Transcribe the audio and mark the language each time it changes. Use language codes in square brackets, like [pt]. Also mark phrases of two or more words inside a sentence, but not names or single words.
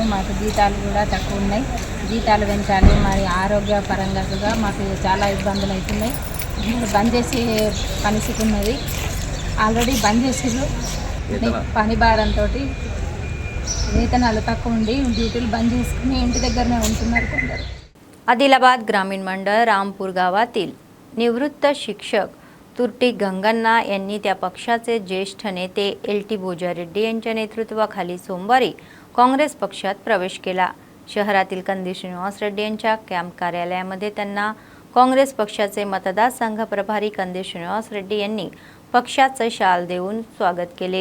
[te] మాకు జీతాలు కూడా తక్కువ ఉన్నాయి, జీతాలు పెంచాలి. మరి ఆరోగ్య పరంగా కూడా మాకు చాలా ఇబ్బందులు అవుతున్నాయి. బంద్ చేసి పనిస్థితి ఉన్నది. ఆల్రెడీ బంద్ చేసిర్రు. పని భారంతో వేతనాలు తక్కువ ఉండి డ్యూటీలు బంద్ చేసుకుని इंटी దగ్గరనే ఉంటున్నారు కొందరు. [mr] आदिलाबाद ग्रामीण मंडळ रामपूर गावातील निवृत्त शिक्षक तुर्टी गंगन्ना यांनी त्या पक्षाचे ज्येष्ठ नेते LT बोजारेड्डी यांच्या नेतृत्वाखाली सोमवारी काँग्रेस पक्षात प्रवेश केला. शहरातील कंदी श्रीनिवास रेड्डी यांच्या कॅम्प कार्यालयामध्ये त्यांना काँग्रेस पक्षाचे मतदारसंघ प्रभारी कंदी श्रीनिवास रेड्डी यांनी पक्षाचे शाल देऊन स्वागत केले.